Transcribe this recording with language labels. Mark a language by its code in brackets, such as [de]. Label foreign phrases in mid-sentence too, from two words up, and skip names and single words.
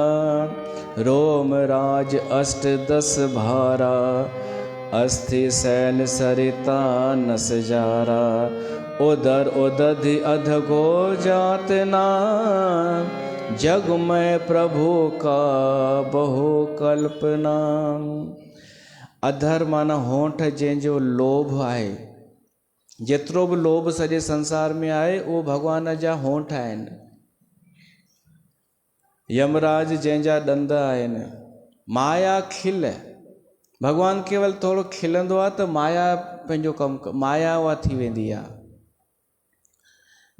[awa] रोम राज 8 10 भारा, अस्थि सैन सरिता नस जारा। उदर उदधि अधगो जातना, जग में प्रभु का बहु कल्पना। [sd] अधर माना होंठ जंहिंजो लोभ आहे। जेतिरो बि लोभ सॼे संसार में आहे, उहो भॻवान जा होंठ आहिनि। यमराज जंहिंजा ॾंद आहिनि। माया खिल, भॻवानु केवल थोरो खिलंदो आहे त माया पंहिंजो कमु, माया उहा थी वेंदी आहे।